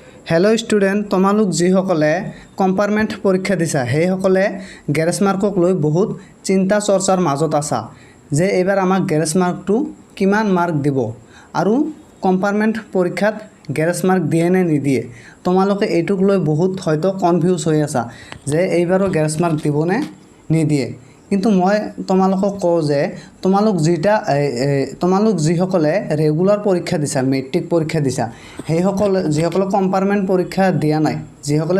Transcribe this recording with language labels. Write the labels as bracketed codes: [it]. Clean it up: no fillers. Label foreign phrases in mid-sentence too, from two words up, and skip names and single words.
[en] hello student [as] তোমালোক যিসকলে কম্পাৰ্টমেন্ট পৰীক্ষা দিছা হেইসকলে [en] grace mark [as] লৈ বহুত চিন্তা চৰ্চাৰ মাজত আছা যে এবাৰ আমাক [en] grace mark [as] কিমান মাৰ্ক দিব আৰু কম্পাৰ্টমেন্ট পৰীক্ষাত [en] grace mark [as] দিয়ে নে নিদিয়ে তোমালোকে এইটোক লৈ বহুত হয়তো কনফিউজ হৈ আছা যে এইবাৰো [en] grace mark [as] দিব নে নিদিয়ে কিন্তু মই তোমালোকক কওঁ যে তোমালোক যিসকলে ৰেগুলাৰ পৰীক্ষা দিছা মেট্ৰিক পৰীক্ষা দিছা হেইসকল যিসকলে কম্পাৰ্টমেন্ট পৰীক্ষা দিয়া নাই যিসকলে